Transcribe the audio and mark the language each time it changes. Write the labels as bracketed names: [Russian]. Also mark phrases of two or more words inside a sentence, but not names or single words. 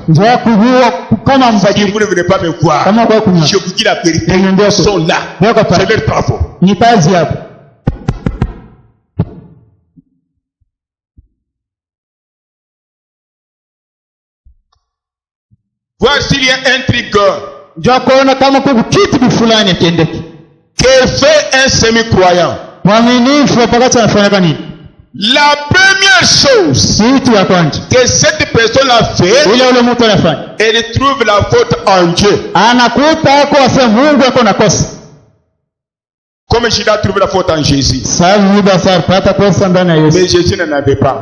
[French] Si vous ne venez pas me voir, je vous dis la vérité. Ils sont là. C'est leur travail. voir s'il y a un truc [Swahili] njoo kuona kama kuna kitu fulani kiendeke. [French] Que fait un semi-croyant? [Swahili] Mwaminifu wakati anafanya nini? [French] La première chose que cette personne a fait, elle trouve la faute en Dieu. Comme Judas a trouvé la faute en Jésus. Mais Jésus n'en avait pas.